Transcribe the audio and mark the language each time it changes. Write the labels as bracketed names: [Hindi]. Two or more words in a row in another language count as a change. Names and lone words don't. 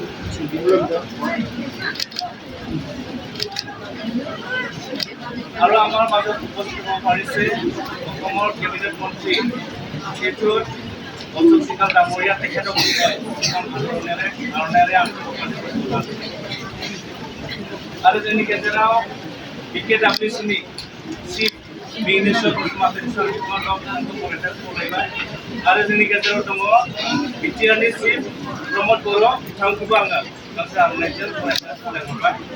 [Assamese] আৰু আমাৰ মাজত উপস্থিত হ'ব পাৰিছে অসমৰ কেবিনেট মন্ত্ৰী শ্ৰীযুত অশোক সিংহাল ডাঙৰীয়া, তেখেতক [Bodo] आरो जोंनि गेजेराव BKWCनि चिफ बिजनेसर मार्केटिं फरायबाय आरो जोंनि गेजेराव दङ बिटिआरनि चिफ प्रमद बर' बिथांखौबो आङो गांसे आर'नाइजों फरायहरबाय।